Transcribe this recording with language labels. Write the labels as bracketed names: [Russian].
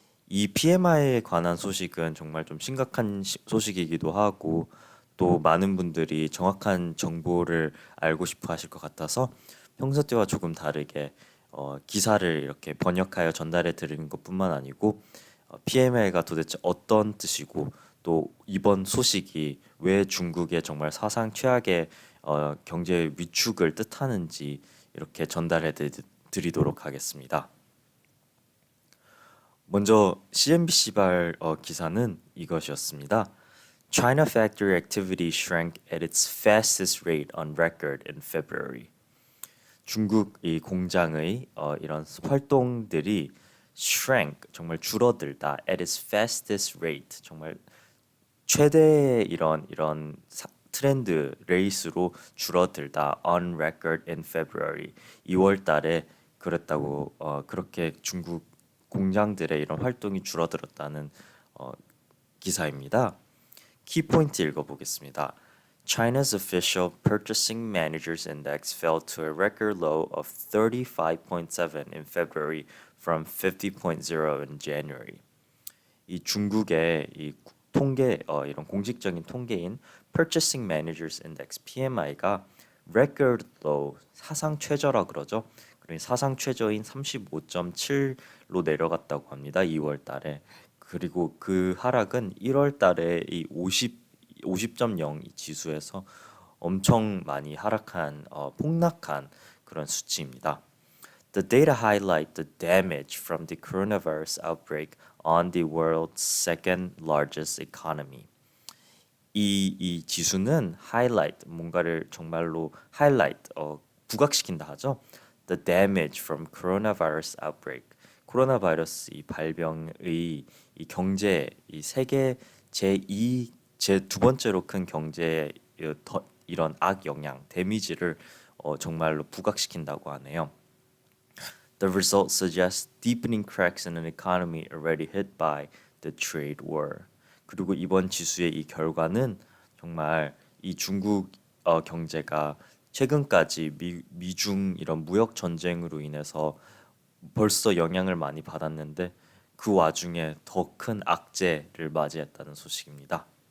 [Korean] 이 PMI에 관한 소식은 정말 좀 심각한 소식이기도 하고 또 많은 분들이 정확한 정보를 알고 싶어 하실 것 같아서 평소 때와 조금 다르게 기사를 이렇게 번역하여 전달해 드리는 것뿐만 아니고 PMI가 도대체 어떤 뜻이고 또 이번 소식이 왜 중국의 정말 사상 최악의 경제 위축을 뜻하는지 이렇게 전달해 드리도록 하겠습니다. 먼저 CNBC발 기사는 이것이었습니다. [English] China factory activity shrank at its fastest rate on record in February. [Korean] 중국 이 공장의 이런 활동들이 shrank 정말 줄어들다 [English] at its fastest rate [Korean] 정말 최대의 이런 트렌드 레이스로 줄어들다 [English] on record in February [Korean] 2월 달에 그랬다고 그렇게 중국 공장들의 이런 활동이 줄어들었다는 어, 기사입니다. 키포인트 읽어보겠습니다. [English] China's official Purchasing Managers Index fell to a record low of 35.7 in February from 50.0 in January. [Korean] 이 중국의 이 통계 이런 공식적인 통계인 Purchasing Managers Index (PMI가) [English] record low [Korean] 사상 최저라 그러죠. 그러니 사상 최저인 35.7로 내려갔다고 합니다. 2월 달에. 그리고 그 하락은 1월 달에 이 50.0 지수에서 엄청 많이 하락한 폭락한 그런 수치입니다. [English] The data highlight the damage from the coronavirus outbreak on the world's second largest economy. [Korean] 이 지수는 highlight 뭔가를 정말로 highlight 부각시킨다 하죠. [English] The damage from coronavirus outbreak. [Korean] 코로나 바이러스 이 발병의 이 경제 이 세계 제2 제 두 번째로 큰 경제에 이런 악 영향 데미지를 정말로 부각시킨다고 하네요. [English] The result suggests deepening cracks in an economy already hit by the trade war. [Korean] 그리고 이번 지수의 이 결과는 정말 이 중국 경제가 최근까지 미중 이런 무역 전쟁으로 인해서 벌써 영향을 많이 받았는데 그 와중에 더 큰 악재를 맞이했다는 소식입니다.